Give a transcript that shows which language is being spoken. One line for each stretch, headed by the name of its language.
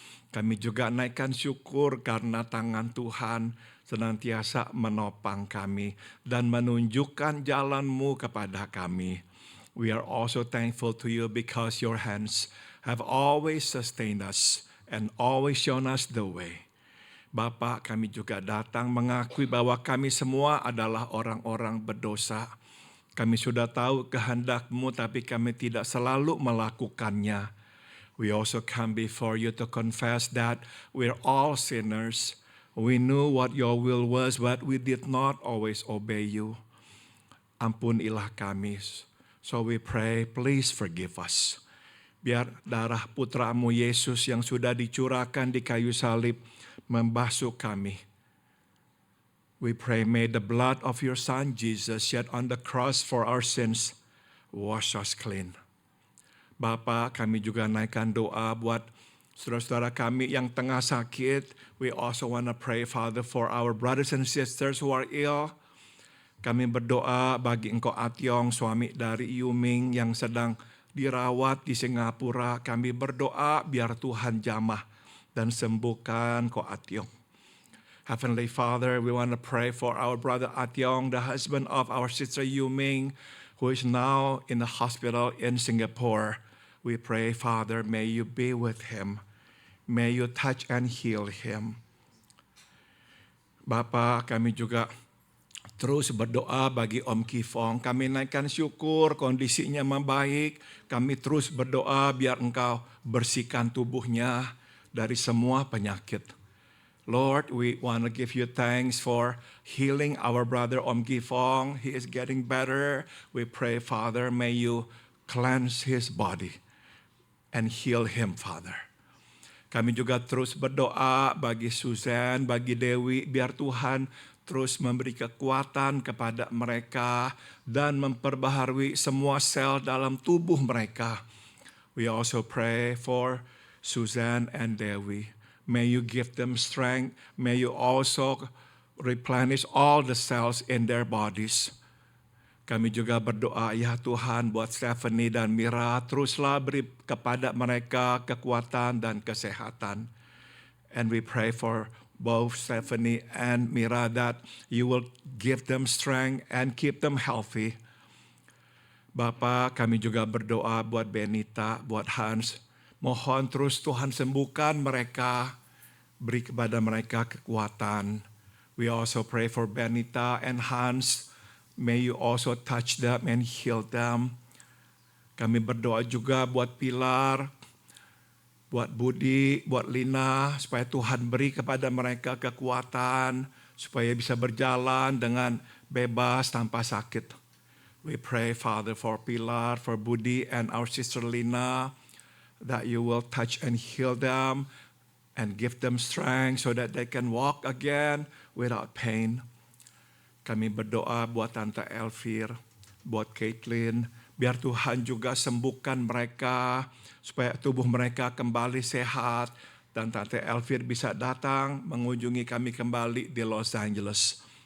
Indonesian: Kami juga naikkan syukur karena tangan Tuhan senantiasa menopang kami dan menunjukkan jalan-Mu kepada kami.
English: We are also thankful to you because your hands have always sustained us and always shown us the way.
Indonesian: Bapak, kami juga datang mengakui bahwa kami semua adalah orang-orang berdosa. Kami sudah tahu kehendak-Mu, tapi kami tidak selalu melakukannya.
English: We also come before you to confess that we're all sinners. We knew what your will was, but we did not always obey you.
Indonesian: Ampunilah kami.
English: So we pray, please forgive us.
Indonesian: Biar darah putra-Mu Yesus yang sudah dicurahkan di kayu salib membasuh kami.
English: We pray, may the blood of your Son Jesus shed on the cross for our sins wash us clean.
Indonesian: Bapa, kami juga naikkan doa buat Saudara-saudara kami yang tengah sakit,
English: we also want to pray, Father, for our brothers and sisters who are ill.
Indonesian: Kami berdoa bagi Engkau Atyong, suami dari Yuming yang sedang dirawat di Singapura. Kami berdoa biar Tuhan jamah dan sembuhkan Ko Atyong.
English: Heavenly Father, we want to pray for our brother Atyong, the husband of our sister Yuming, who is now in the hospital in Singapore. We pray, Father, may you be with him. May you touch and heal him.
Indonesian: Bapa, kami juga terus berdoa bagi Om Kifong. Kami naikkan syukur kondisinya membaik. Kami terus berdoa biar Engkau bersihkan tubuhnya dari semua penyakit.
English: Lord, we want to give you thanks for healing our brother Om Kifong. He is getting better. We pray, Father, may you cleanse his body and heal him, Father.
Indonesian: Kami juga terus berdoa bagi Susan, bagi Dewi, biar Tuhan terus memberi kekuatan kepada mereka dan memperbaharui semua sel dalam tubuh mereka.
English: We also pray for Susan and Dewi. May you give them strength. May you also replenish all the cells in their bodies.
Indonesian: Kami juga berdoa, ya Tuhan, buat Stephanie dan Mira, teruslah beri kepada mereka kekuatan dan kesehatan.
English: And we pray for both Stephanie and Mira that you will give them strength and keep them healthy.
Indonesian: Bapa, kami juga berdoa buat Benita, buat Hans. Mohon terus Tuhan sembuhkan mereka, beri kepada mereka kekuatan.
English: We also pray for Benita and Hans. May you also touch them and heal them.
Indonesian: Kami berdoa juga buat Pilar, buat Budi, buat Lina, supaya Tuhan beri kepada mereka kekuatan, supaya bisa berjalan dengan bebas tanpa sakit.
English: We pray, Father, for Pilar, for Budi, and our sister Lina, that you will touch and heal them and give them strength so that they can walk again without pain.
Indonesian: Kami berdoa buat Tante Elvir, buat Caitlin, biar Tuhan juga sembuhkan mereka supaya tubuh mereka kembali sehat dan Tante Elvir bisa datang mengunjungi kami kembali di Los Angeles.